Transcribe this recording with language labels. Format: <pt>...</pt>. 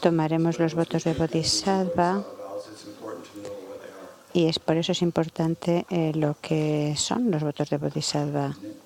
<es>tomaremos los votos de bodhisattva.</es> <en>Vows, it's important to know what they are.</en> <es>Y es por eso es importante lo que son los votos de bodhisattva.</es>